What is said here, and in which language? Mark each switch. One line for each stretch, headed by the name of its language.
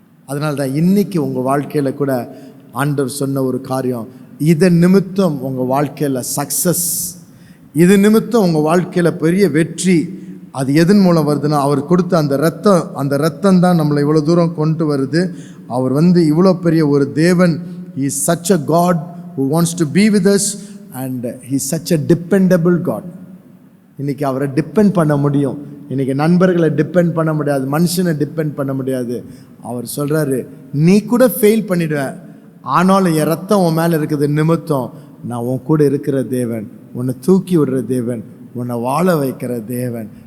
Tamil: அதனால தான் இன்றைக்கி உங்கள் வாழ்க்கையில் கூட ஆண்டவர் சொன்ன ஒரு காரியம், இதன் நிமித்தம் உங்கள் வாழ்க்கையில் சக்ஸஸ், இது நிமித்தம் உங்கள் வாழ்க்கையில் பெரிய வெற்றி. அது எதன் மூலம் வருதுன்னா அவர் கொடுத்த அந்த ரத்தம் தான் நம்மளை இவ்வளோ தூரம் கொண்டு வருது. அவர் வந்து இவ்வளோ பெரிய ஒரு தேவன்.
English: He is such a God who wants to be with us and he is such a dependable God.
Tamil: இன்றைக்கி அவரை டிபெண்ட் பண்ண முடியும். இன்றைக்கி நண்பர்களை டிபெண்ட் பண்ண முடியாது, மனுஷனை டிபெண்ட் பண்ண முடியாது. அவர் சொல்கிறாரு, நீ கூட ஃபெயில் பண்ணிடுவேன், ஆனாலும் என் ரத்தம் உன் மேலே இருக்குது நிமித்தம் நான் உன் கூட இருக்கிற தேவன், உன்னை தூக்கி விடுற தேவன், உன்னை வாழ வைக்கிற தேவன்.